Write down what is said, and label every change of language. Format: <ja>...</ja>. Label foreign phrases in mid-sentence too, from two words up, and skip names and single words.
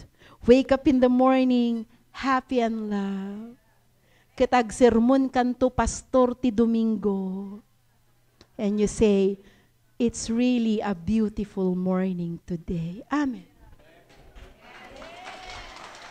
<en>Wake up in the morning happy and love.</en> <ilo>Kitag sermon kanto pastor ti Domingo.</ilo> <en>And you say, it's really a beautiful morning today. Amen.</en>